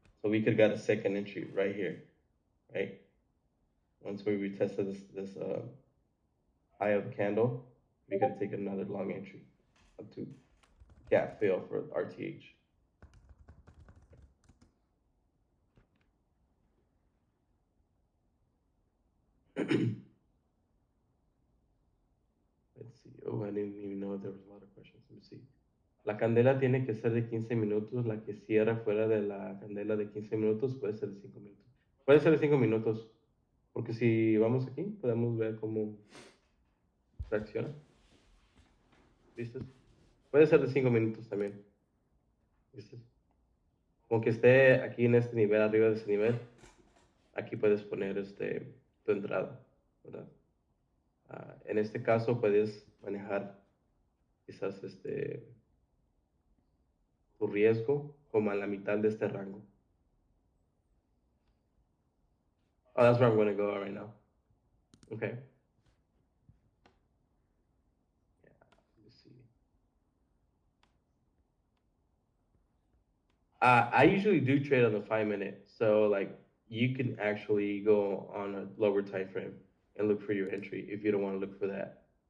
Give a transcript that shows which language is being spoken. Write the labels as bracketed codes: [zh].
[en] So we could got a second entry right here, right? Once we retested this high of the candle, we could take another long entry up to gap fill for RTH. Let's see. Oh, I didn't even know there was a lot of questions. Let me see. [es] La candela tiene que ser de 15 minutos. La que cierra fuera de la candela de 15 minutos puede ser de 5 minutos. Puede ser de 5 minutos. Porque si vamos aquí, podemos ver cómo reacciona. ¿Viste? Puede ser de 5 minutos también. ¿Viste? Como que esté aquí en este nivel, arriba de ese nivel, aquí puedes poner tu entrada, ¿verdad? En este caso puedes manejar quizás tu riesgo como a la mitad de este rango. [en] Oh, that's where I'm going to go right now. Okay. Yeah, let me see. I usually do trade on the 5 minute, so like you can actually go on a lower time frame and look for your entry if you don't want to look for that.